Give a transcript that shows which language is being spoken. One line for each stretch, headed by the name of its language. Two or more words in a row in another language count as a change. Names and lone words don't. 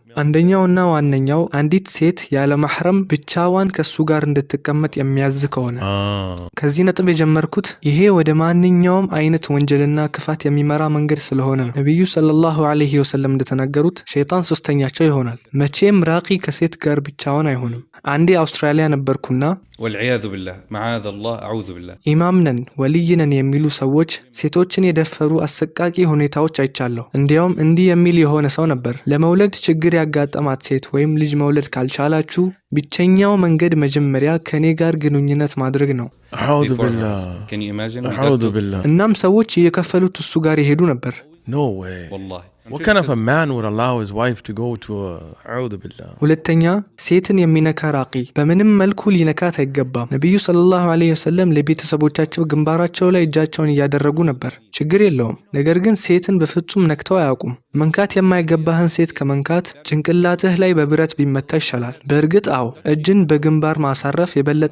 Amharic: አንደኛውና ዋነኛው አንዲት ሴት ያለ ማህረም ብቻዋን ከሱ ጋር እንድትቀመጥ የሚያዝ ከሆነ። ከዚህ ነጥብ የጀመርኩት ይሄ ወደ ማንኛውም አይነት ወንጀልና ክፋት የሚመራ መንገድ ስለሆነ ነው። ነብዩ
Arabic: صلى الله عليه وسلم
Amharic: እንደተናገሩት ሸይጣን ሶስተኛቸው ይሆናል። መቼም ራቂ ከሴት ጋር ብቻውን አይሆንም። አንዴ አውስትራሊያ ነበርኩና
Arabic: والعياذ بالله معاذ الله أعوذ بالله
Amharic: ኢማም ነን ወልይ ነን የሚሉ ሰዎች ሴቶችን የደፈሩ አሰቃቂ ሁኔታዎች አይቻለሁ። እንዲያውም እንዲህ የሚል የሆነ ሰው ነበር፣ ለመውለድ ችግር ያጋጠማት ሴት ወይም ልጅ መውለድ ካልቻላችሁ ብቸኛው መንገድ መጀመሪያ ከኔ ጋር ግንኙነት ማድረግ ነው።
Arabic: أعوذ بالله.
English: Can you imagine?
Arabic: أعوذ بالله.
Amharic: እናም ሰዎች እየከፈሉት እሱ ጋር ይሄዱ ነበር።
English: No way.
Arabic: والله.
English: What kind of a man would allow his wife to go to a...
Arabic: أعوذ بالله.
Amharic: ሁለተኛ ሴትን የሚነካ ራቂ በምንም መልኩ ሊነካት አይገባም። ነብዩ
Arabic: صلى الله عليه وسلم
Amharic: ለቤተሰቦቻቸው ግንባራቸው ላይ እጃቸውን እያደረጉ ነበር። ችግር የለውም። ነገር ግን ሴትን በፍጹም ነክተው አያውቁም። መንካት የማይገባህን ሴት ከመንካት ጭንቅላትህ ላይ በብረት ቢመታ ይሻላል። በእርግጥ አዎ እጅን በግንባር ማሳረፍ የበለጠ